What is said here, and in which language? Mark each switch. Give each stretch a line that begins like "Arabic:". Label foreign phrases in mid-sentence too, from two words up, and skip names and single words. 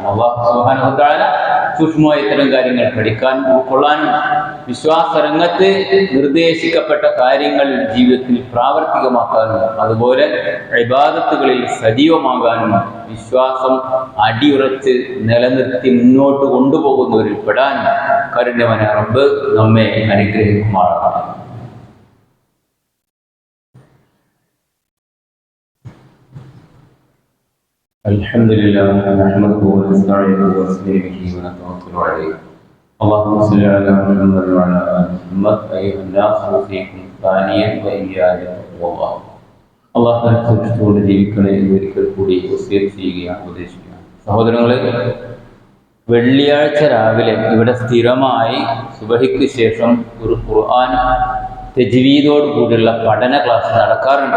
Arabic: الله سبحانه وتعالى
Malayalam: സൂക്ഷ്മമായ ഇത്തരം കാര്യങ്ങൾ പഠിക്കാനും ഉൾക്കൊള്ളാനും വിശ്വാസ രംഗത്ത് നിർദ്ദേശിക്കപ്പെട്ട കാര്യങ്ങൾ ജീവിതത്തിൽ പ്രാവർത്തികമാക്കാനും അതുപോലെ ഇബാദത്തുകളിൽ സജീവമാകാനും വിശ്വാസം അടിയുറച്ച് നിലനിർത്തി മുന്നോട്ട് കൊണ്ടുപോകുന്നവരിൽ പെടാൻ കാരുണ്യവാനായ റബ്ബ് നമ്മെ അനുഗ്രഹിക്കുമാറാകട്ടെ.
Arabic: الحمد لله نحمده ونستعينه ونستهديه ونتوكل عليه. اللهم صل على محمد وعلى ال محمد. ايها الناس اوصيكم ثانيا واياي بتقوى الله.
Malayalam: അള്ളാഹു സൂക്ഷിച്ചുകൊണ്ട് ജീവിക്കണേ എന്ന് ഒരിക്കൽ കൂടി വസിയത്ത് ചെയ്യുകയാണ്, ഉപദേശിക്കുകയാണ്. സഹോദരങ്ങളെ, വെള്ളിയാഴ്ച രാവിലെ ഇവിടെ സ്ഥിരമായി സുബഹിക്ക് ശേഷം ഒരു ഖുർആൻ തജ്വീദോട് കൂടിയുള്ള പഠന ക്ലാസ് നടക്കാറുണ്ട്.